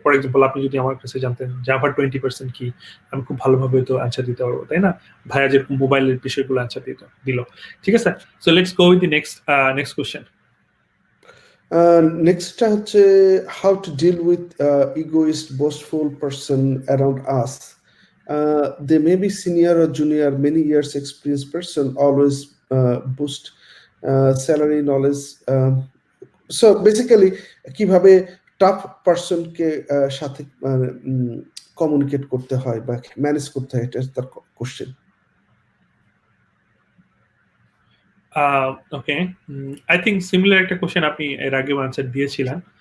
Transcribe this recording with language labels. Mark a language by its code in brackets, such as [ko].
[bn] For example, আপনি যদি আমার কাছে জানতেন জাভা 20% কি, আমি খুব ভালোভাবে তো অ্যান্সার দিতে পারবো, তাই না? ভাইয়া যেরকম মোবাইলের বিষয়গুলো অ্যান্সার দিল, ঠিক আছে? [en] So let's go with the next question. [bn] নেক্সটটা হচ্ছে [en] How to deal with egoist boastful person around us they may be senior or junior, many years experienced person, always boost salary knowledge. So basically [bn] কিভাবে tough পারসনকে সাথে communicate করতে হয় বা manage করতে হয়, এটা তার question. Okay, [en] I think [bn] similar একটা কোশ্চেন আপনি এর আগে আনসার দিয়েছিলেন।